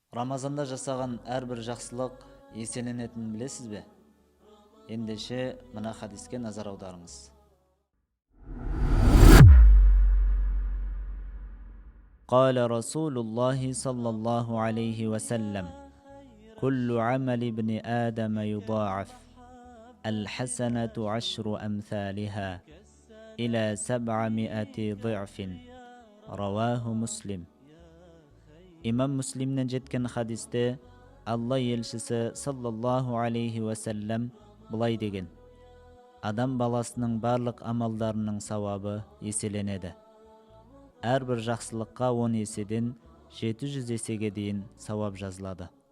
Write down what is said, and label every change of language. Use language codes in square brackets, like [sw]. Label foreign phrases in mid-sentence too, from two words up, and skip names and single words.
[kk] Рамазанда жасаған әрбір жақсылық еселенетінін білесіз бе? Ендеше мына хадиске назар аударыңыз. [ar] قال رسول الله صلى الله عليه وسلم كل عمل ابن آدم يضاعف الحسنة 10 أمثالها إلى 700 ضعف رواه مسلم. [tr] İmam Müslim'den [kk] жеткен хадисте Алла елшісі [ar] صلى الله عليه وسلم [kk] былай деген: адам баласының барлық амалдарының сауабы еселенеді. Әрбір жақсылыққа 10 еседен 700 есеге дейін сауап жазылады.